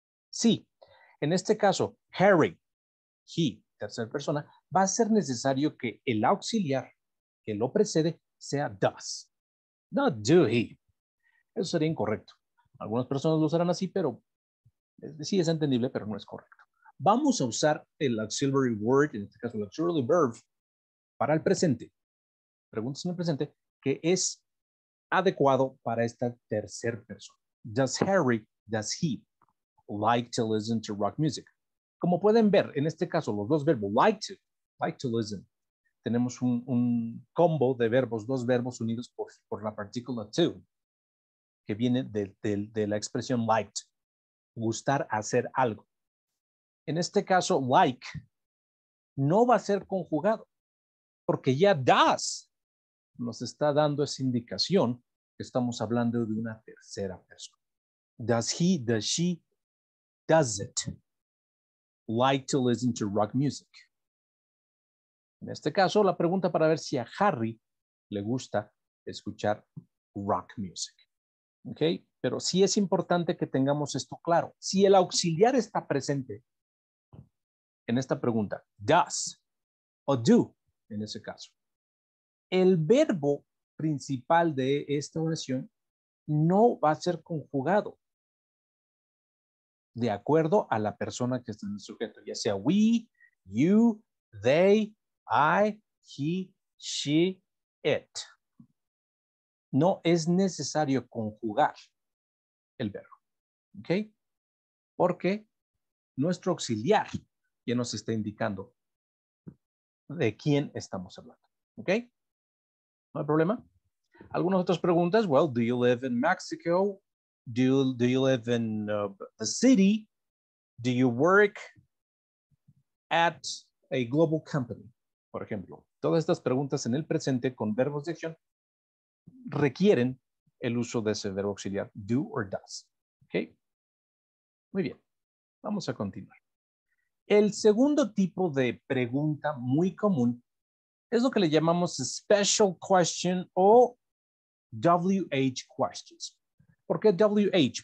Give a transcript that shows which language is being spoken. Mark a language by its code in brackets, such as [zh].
[es] Sí, en este caso, Harry, he, tercera persona, va a ser necesario que el auxiliar que lo precede sea [en] does, not do he. [es] Eso sería incorrecto. Algunas personas lo usarán así, pero sí es entendible, pero no es correcto. Vamos a usar el auxiliary word, en este caso el auxiliary verb, para el presente. Preguntas en el presente, que es adecuado para esta tercera persona. [en] Does he like to listen to rock music? [es] Como pueden ver, en este caso, los dos verbos, [en] like to listen. [es] Tenemos un combo de verbos, dos verbos unidos por la partícula to, que viene de la expresión liked, gustar hacer algo. En este caso, like no va a ser conjugado, porque ya does nos está dando esa indicación que estamos hablando de una tercera persona. [en] Does he, does she, does it like to listen to rock music? [es] En este caso, la pregunta para ver si a Harry le gusta escuchar [en] rock music. [es] ¿Ok? Pero sí es importante que tengamos esto claro. Si el auxiliar está presente en esta pregunta, does o do, en ese caso, el verbo principal de esta oración no va a ser conjugado de acuerdo a la persona que está en el sujeto, ya sea [en] we, you, they, I, he, she, it. [es] No es necesario conjugar el verbo, ¿ok? Porque nuestro auxiliar ya nos está indicando de quién estamos hablando, ¿ok? ¿No hay problema? Algunas otras preguntas. [en] Well, do you live in Mexico? Do you live in the city? Do you work at a global company? [es] Por ejemplo, todas estas preguntas en el presente con verbos de acción requieren el uso de ese verbo auxiliar, [en] do or does. [es] ¿Ok? Muy bien. Vamos a continuar. El segundo tipo de pregunta muy común es lo que le llamamos special question o WH questions. ¿Por qué WH?